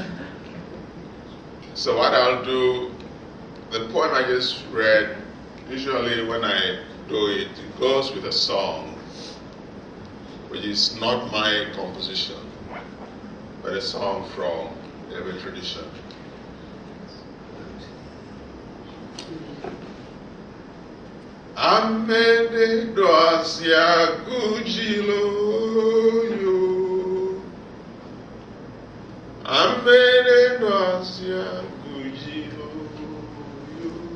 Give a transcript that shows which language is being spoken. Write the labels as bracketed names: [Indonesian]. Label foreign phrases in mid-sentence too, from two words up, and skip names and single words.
[English] So what I'll do, the poem I just read, usually when I do it, it goes with a song, which is not my composition, but a song from every tradition. Amede doasia gujilo yo. Amede doasia gujilo yo.